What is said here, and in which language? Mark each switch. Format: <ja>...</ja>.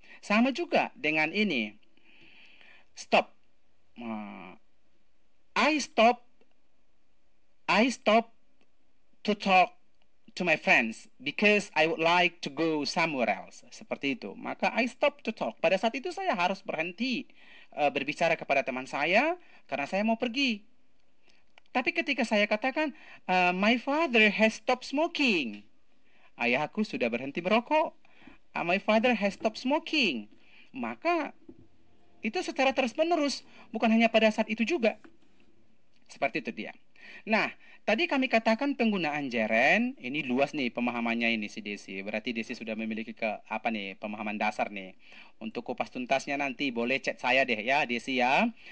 <id>Sama juga dengan ini, stop.</id> <en>I stop to talk to my friends because I would like to go somewhere else.</en> <id>Seperti itu. Maka</id> <en>I stop to talk.</en> <id>Pada saat itu saya harus berhenti berbicara kepada teman saya karena saya mau pergi. Tapi ketika saya katakan</id> <en>my father has stopped smoking.</en> <id>Ayahku sudah berhenti merokok.</id> <en>My father has stopped smoking.</en> <id>Maka itu secara terus-menerus, bukan hanya pada saat itu juga. Seperti itu dia. Nah, tadi kami katakan penggunaan gerund, ini luas nih pemahamannya ini si Desi. Berarti Desi sudah memiliki pemahaman dasar nih. Untuk kupas tuntasnya nanti boleh chat saya deh ya Desi ya.</id>